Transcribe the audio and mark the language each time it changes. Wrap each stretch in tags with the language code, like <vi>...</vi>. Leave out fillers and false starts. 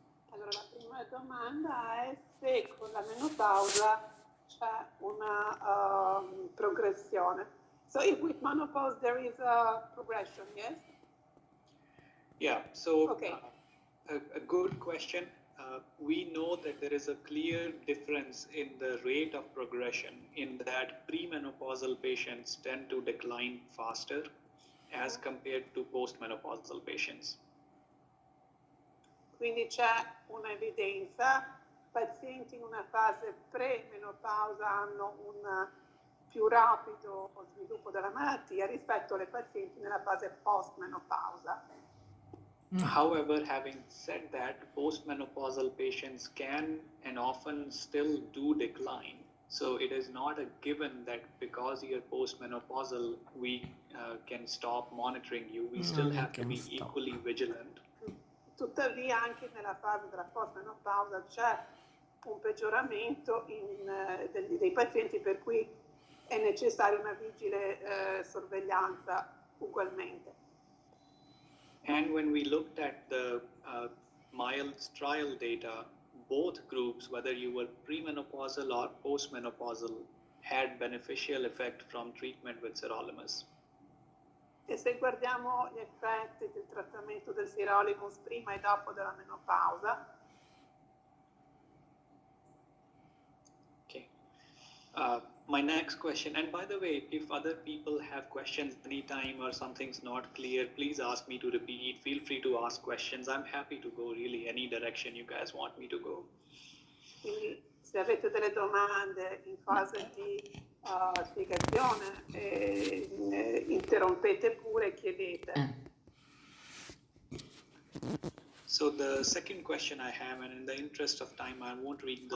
<it>Allora, la prima domanda è se con la menopausa c'è una progressione.</it> <en>So if with menopause there is a progression, yes? Yeah, so okay. A good question. We know that there is a clear difference in the rate of progression, in that premenopausal patients tend to decline faster as compared to postmenopausal patients.</en> <it>Quindi c'è un'evidenza, pazienti in una fase premenopausa hanno un più rapido sviluppo della malattia rispetto alle pazienti nella fase postmenopausa.</it> <en>However, having said that, postmenopausal patients can and often still do decline. So it is not a given that because you're postmenopausal, we can stop monitoring you. We still have to be equally vigilant.</en> <it>Tuttavia anche nella fase della postmenopausa c'è un peggioramento dei pazienti, per cui è necessaria una vigile sorveglianza ugualmente.</it> <en>And when we looked at the MILDS trial data, both groups, whether you were premenopausal or postmenopausal, had beneficial effect from treatment with sirolimus.</en> <it>E se guardiamo gli effetti del trattamento del sirolimus prima e dopo della menopausa.</it> <en>Okay. My next question, and by the way, if other people have questions anytime or something's not clear, please ask me to repeat. Feel free to ask questions. I'm happy to go really any direction you guys want me to go.</en> <it>Quindi se avete delle domande in fase di spiegazione, interrompete pure e chiedete.</it> <en>So the second question I have, and in the interest of time, I won't read the</en>